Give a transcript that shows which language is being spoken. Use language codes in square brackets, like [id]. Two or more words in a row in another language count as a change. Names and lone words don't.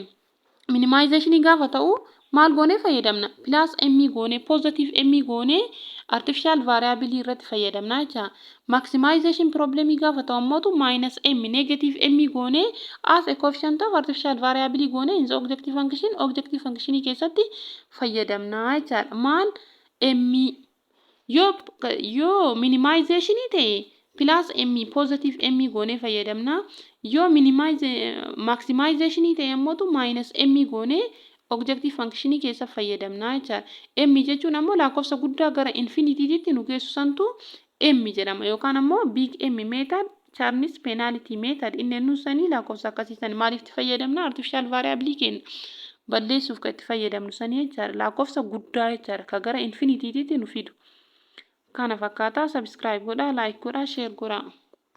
[om] Minimization gaafa ta'u maal goone fayyadamna [en] plus M [om] goone [en] positive M [om] goone [en] artificial variable [om] irratti fayyadamna jecha. [en] Maximization problem [om] gaafa ta'u ammoo [en] minus M negative M [om] goone [en] as a coefficient of artificial variable [om] goone [en] in the objective function [om] keessatti fayyadamna jecha. Maal M yoo minimization ta'e [en] plus M positive M [om] goone fayyadamna. Yoo maximization ta'e ammoo [en] minus M [om] goone [en] objective function [om] keessa fayyadamna jecha. M jechuun ammoo lakkoofsa guddaa gara infinity nu geessu santu M jedhama yookaan ammoo [en] big M method Charnis penalty method [om] inni nu sanii lakkoofsa akkasiisan maaliif itti fayyadamna [en] artificial variable [om] kenna balleessuuf kan itti fayyadamnu sanii jecha lakkoofsa guddaa jecha ka gara infinity nu fidu. Kana fakkaata subscribe godhaa like godhaa share godhaa.